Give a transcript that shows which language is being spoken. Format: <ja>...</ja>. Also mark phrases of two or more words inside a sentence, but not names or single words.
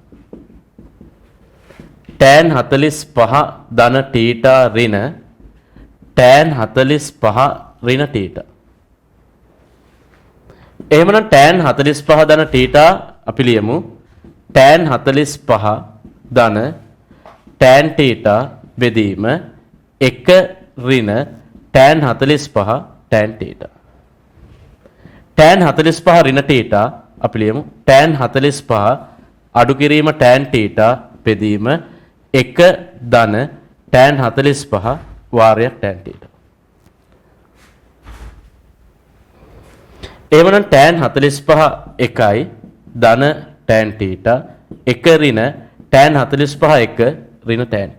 <si>tan 45 ධන θ ඍණ tan 45 ඍණ θ. එහෙමනම් tan 45 ධන θ අපි ලියමු tan 45 ධන tan θ බෙදීම 1 ඍණ tan 45 tan θ. tan 45 ඍණ θ අපි ලියමු tan 45 අඩු කිරීම tan θ බෙදීම 1 ධන tan 45 වාරයක් tan θ. එහෙමනම් tan 45 1යි ධන tan θ 1 ඍණ tan 45 1 ඍණ tan θ.</si>